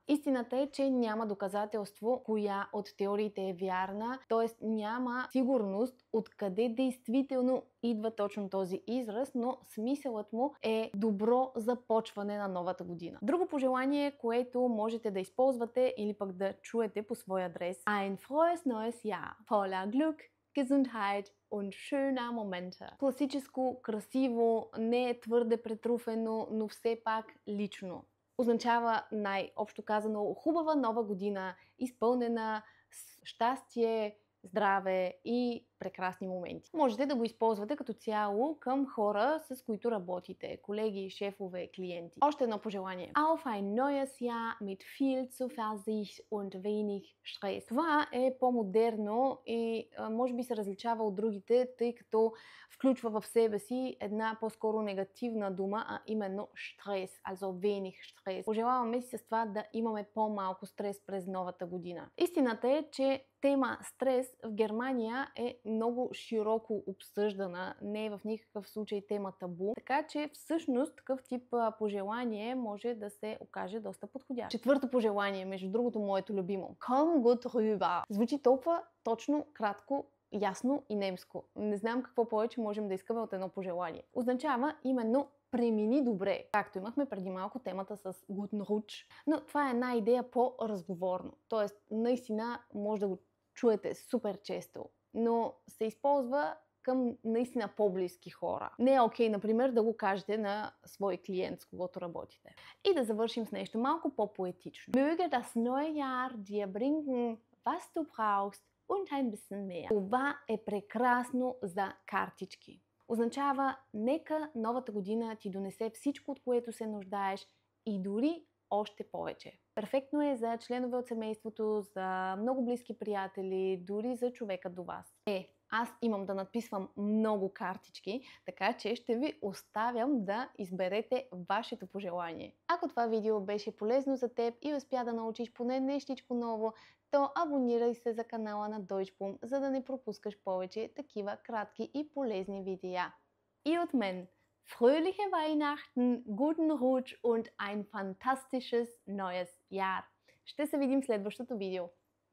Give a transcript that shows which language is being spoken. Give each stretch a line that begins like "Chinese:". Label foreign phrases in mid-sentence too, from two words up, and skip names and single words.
Bulgarian: Истината е, че няма доказателство коя от теориите е вярна, т.е. няма сигурност откъде действително идва точно този израз, но смисълът му е добро започване на новата година. Друго пожелание, което можете да използвате или пък да чуете по свой адрес:
German: Ein frohes neues Jahr, voller Glück, Gesundheit und schöner Momente.
Bulgarian: Класическо, красиво, не е твърде претруфено, но все пак лично. Означава най-общо казано хубава нова година, изпълнена с щастие, здраве и прекрасни моменти. Можете да го използвате като цяло към хора, с които работите, колеги, шефове, клиенти. Още едно пожелание.
German: Auf ein neues Jahr mit viel Zuversicht und wenig Stress.
Bulgarian: Това е по-модерно и може би се различава от другите, тъй като включва в себе си една по-скоро негативна дума, а именно стрес,
German: also wenig Stress.
Bulgarian: Пожелаваме си с това да имаме по-малко стрес през новата година. Истината е, че тема стрес в Германия е много широко обсъждана, не е в никакъв случай тема табу, така че всъщност такъв тип пожелание може да се окаже доста подходящо. Четвърто пожелание, между другото моето любимо.
German: Komm gut rüber.
Bulgarian: Звучи толкова точно, кратко, ясно и немско. Не знам какво повече можем да искаме от едно пожелание. Означава именно премини добре, както имахме преди малко темата с
German: Guten Rutsch,
Bulgarian: но това е една идея по-разговорно. Тоест, наистина може да го чуете супер често, но се използва към наистина по-близки хора. Не е окей, например, да го кажете на свой клиент, с когото работите. И да завършим с нещо малко по-поетично.
German: Möge das neue Jahr dir bringen, was du brauchst und ein bisschen mehr.
Bulgarian: Това е прекрасно за картички. Означава, нека новата година ти донесе всичко, от което се нуждаеш и дори още повече. Перфектно е за членове от семейството, за много близки приятели, дори за човека до вас. Аз имам да надписвам много картички, така че ще ви оставям да изберете вашето пожелание. Ако това видео беше полезно за теб и успя да научиш поне нещичко ново, то абонирай се за канала на Deutschboom, за да не пропускаш повече такива кратки и полезни видеа. И от мен,
German: fröhliche Weihnachten, guten Rutsch und ein fantastisches neues Jahr!
Bulgarian: Ще се видим в следващото видео.